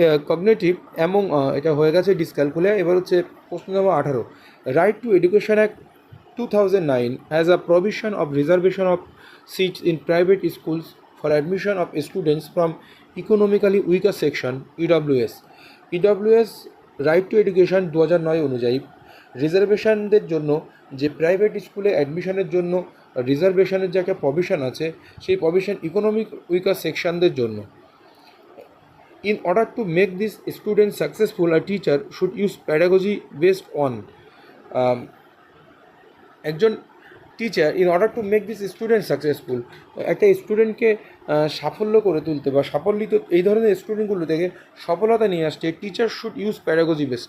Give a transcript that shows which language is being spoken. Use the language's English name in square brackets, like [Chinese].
[Bangla] Cognitive এবং এটা হয়ে গেছে ডিসক্যালকুলিয়া। এবার হচ্ছে প্রশ্ন নম্বর 18। [English] Right to education act 2009 has a provision of reservation of seats in private schools for admission of students from economically weaker section, EWS. [Bangla] EWS right two education 2009 অনুযায়ী রিজার্ভেশনদের জন্য যে প্রাইভেট স্কুলে অ্যাডমিশনের জন্য রিজার্ভেশনের যে একটা প্রভিশন আছে, সেই প্রভিশন ইকোনমিক উইকার সেকশনদের জন্য। [English] In order to make this student successful, a teacher should use pedagogy based on [Bangla] একজন teacher in order to make this student successful, একটা স্টুডেন্টকে সাফল্য করে তুলতে বা সাফল্যিত এই ধরনের স্টুডেন্টগুলো থেকে সফলতা নিয়ে আসছে, teacher should use pedagogy base.